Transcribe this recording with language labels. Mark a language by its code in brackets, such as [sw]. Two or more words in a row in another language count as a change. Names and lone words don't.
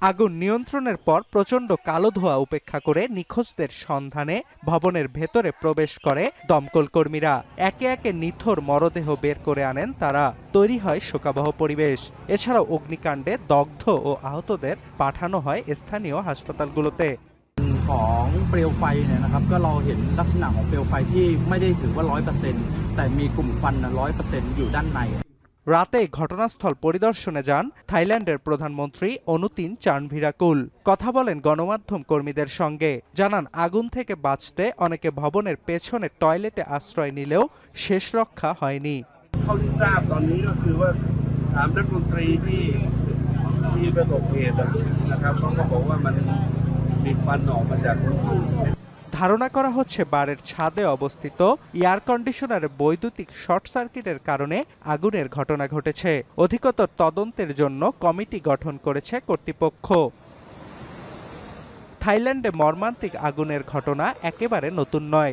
[bn] আগুন নিয়ন্ত্রণের পর প্রচণ্ড কালো ধোঁয়া উপেক্ষা করে নিখোঁজদের সন্ধানে ভবনের ভেতরে প্রবেশ করে দমকল কর্মীরা। একে একে নিথর মরদেহ বের করে আনেন তারা। তৈরি হয় শোকাবহ পরিবেশ। এছাড়াও অগ্নিকাণ্ডে দগ্ধ ও আহতদের পাঠানো হয় স্থানীয় হাসপাতালগুলোতে। [th] ของเปลวไฟเนี่ยนะครับก็เราเห็นลักษณะของเปลวไฟที่ไม่ได้ถือว่า 100% แต่มีกลุ่มควัน 100% อยู่ด้านใน [bn] রাতে ঘটনাস্থল পরিদর্শনে যান থাইল্যান্ডের প্রধানমন্ত্রী অনুতিন চানভিরাকুল। কথা বলেন গণমাধ্যম কর্মীদের সঙ্গে। জানান আগুন থেকে বাঁচতে অনেকে ভবনের পেছনে টয়লেটে আশ্রয় নিলেও শেষ রক্ষা হয়নি। [th] เท่าที่ทราบตอนนี้ก็คือว่าถามนักดนตรีที่ประสบเหตุนะครับเขาก็บอกว่ามันมีควันออกมาจากพื้นที่ [bn] ধারণা করা হচ্ছে বারের ছাদে অবস্থিত [en] air conditioner [bn] বৈদ্যুতিক [en] short circuit [bn] কারণে আগুনের ঘটনা ঘটেছে। অধিকতর তদন্তের জন্য কমিটি গঠন করেছে কর্তৃপক্ষ। থাইল্যান্ডে মর্মান্তিক আগুনের ঘটনা একেবারে নতুন নয়।